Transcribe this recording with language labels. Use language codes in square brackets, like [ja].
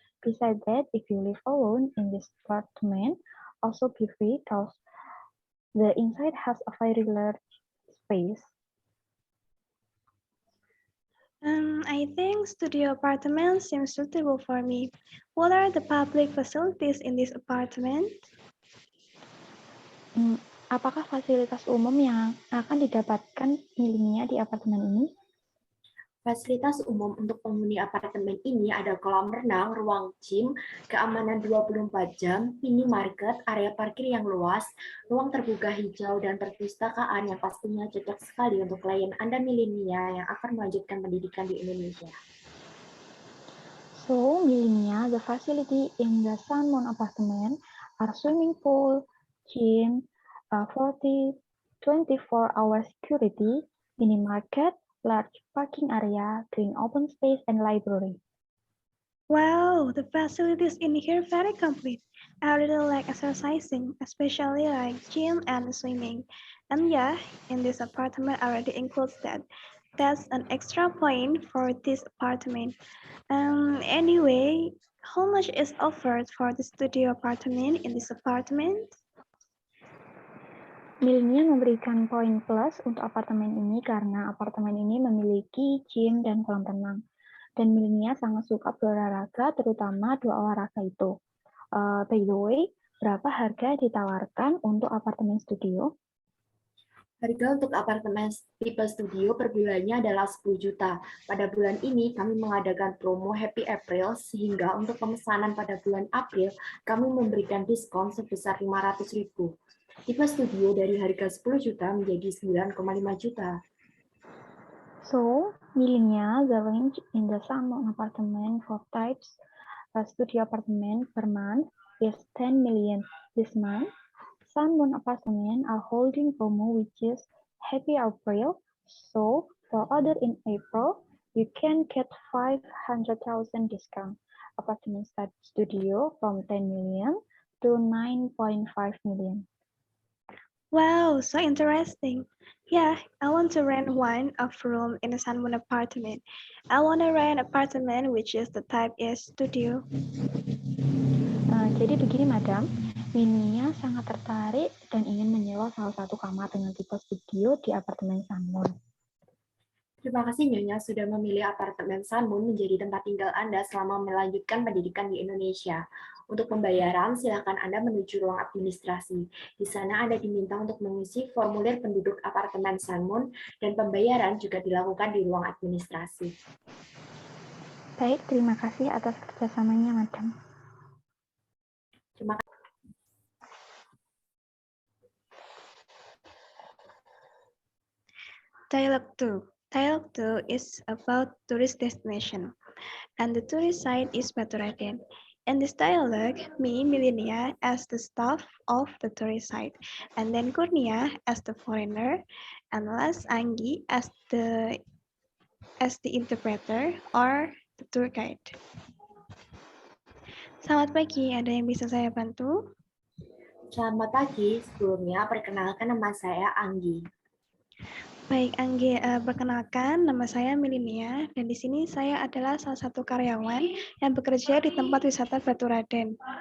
[en] Besides that, if you live alone in this apartment, also be free because the inside has a very large space. I think studio apartment seems suitable for me. What are the public facilities in this apartment? [id] Apakah fasilitas umum yang akan didapatkan Milinia di apartemen ini? Fasilitas umum untuk penghuni apartemen ini ada kolam renang, ruang gym, keamanan 24 jam, minimarket, area parkir yang luas, ruang terbuka hijau, dan perpustakaan yang pastinya cocok sekali untuk klien Anda Milinia yang akan melanjutkan pendidikan di Indonesia. [en] So, Milinia, the facility in the Sunmoon apartment are swimming pool, gym, 24-hour security, minimarket, large parking area, green open space, and library. Wow, the facilities in here very complete. I really like exercising, especially like gym and swimming. And yeah, in this apartment already includes that. That's an extra point for this apartment. Anyway, how much is offered for the studio apartment in this apartment? [id] Milenia memberikan poin plus untuk apartemen ini karena apartemen ini memiliki gym dan kolam renang. Dan Milenia sangat suka berolahraga, terutama dua olahraga itu. [en] By the way, [id] berapa harga ditawarkan untuk apartemen studio? Harga untuk apartemen tipe studio per bulannya adalah 10 juta. Pada bulan ini kami mengadakan promo Happy April sehingga untuk pemesanan pada bulan April kami memberikan diskon sebesar 500.000. Tipe studio dari harga 10 juta menjadi 9,5 juta. [en] So, Milenia, the range in the sum of apartment for types studio apartment per month is 10 million this month. Sunmoon Apartment are holding promo which is Happy April. So for order in April, you can get 500,000 discount. Apartment studio from 10 million to 9.5 million. Wow, so interesting. Yeah, I want to rent one of room in a Sunmoon apartment. I want to rent apartment which is the type is studio. [id] Jadi begini, Madam. Milenia sangat tertarik dan ingin menyewa salah satu kamar dengan tipe studio di apartemen Sunmoon. Terima kasih Nyonya sudah memilih apartemen Sunmoon menjadi tempat tinggal Anda selama melanjutkan pendidikan di Indonesia. Untuk pembayaran, silakan Anda menuju ruang administrasi. Di sana Anda diminta untuk mengisi formulir penduduk apartemen Sunmoon dan pembayaran juga dilakukan di ruang administrasi. Baik, terima kasih atas kerjasamanya, Madam. Terima kasih. [en] Dialogue 2. Dialogue 2 is about tourist destination, and the tourist site is Baturaden. In this dialogue, me, Milenia, as the staff of the tourist site, and then Kurnia as the foreigner, and last Anggi as the interpreter or the tour guide. [id] Selamat pagi, ada yang bisa saya bantu? Selamat pagi, sebelumnya perkenalkan nama saya Anggi. Baik, Anggi, perkenalkan nama saya Milenia dan di sini saya adalah salah satu karyawan yang bekerja di tempat wisata Baturaden.